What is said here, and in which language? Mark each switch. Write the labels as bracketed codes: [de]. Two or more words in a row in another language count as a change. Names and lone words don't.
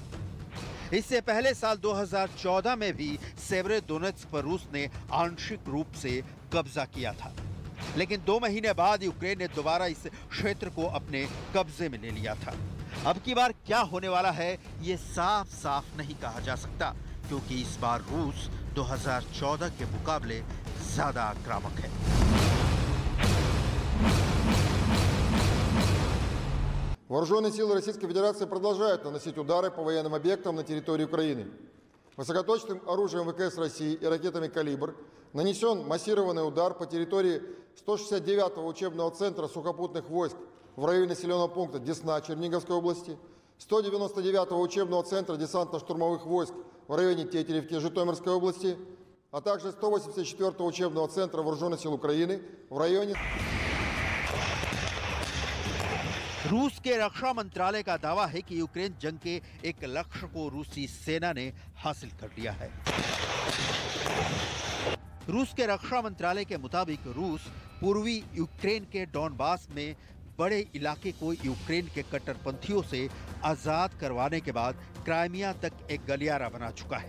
[hi] इससे पहले साल 2014 में भी सेवेरोडोनेत्स्क पर रूस ने आंशिक रूप से कब्जा किया था, लेकिन 2 महीने बाद यूक्रेन ने दोबारा इस क्षेत्र को अपने कब्जे में ले लिया था। अब की बार क्या होने वाला है ये साफ साफ नहीं कहा जा सकता, क्योंकि इस बार रूस 2014 के मुकाबले ज्यादा आक्रामक है। [ru] Вооруженные силы Российской Федерации продолжают наносить удары по военным объектам на территории Украины. высокоточным оружием ВКС России и ракетами «Калибр» нанесен массированный удар по территории 169-го учебного центра сухопутных войск в районе населенного пункта Десна Черниговской области, 199-го учебного центра десантно-штурмовых войск в районе Тетеревки Житомирской области, а также 184-го учебного центра Вооруженных сил Украины в районе... [hi] रूस के रक्षा मंत्रालय का दावा है कि यूक्रेन जंग के एक लक्ष्य को रूसी सेना ने हासिल कर लिया है। रूस के रक्षा मंत्रालय के मुताबिक रूस पूर्वी यूक्रेन के डॉनबास में बड़े इलाके को यूक्रेन के कट्टरपंथियों से आजाद करवाने के बाद क्राइमिया तक एक गलियारा बना चुका है।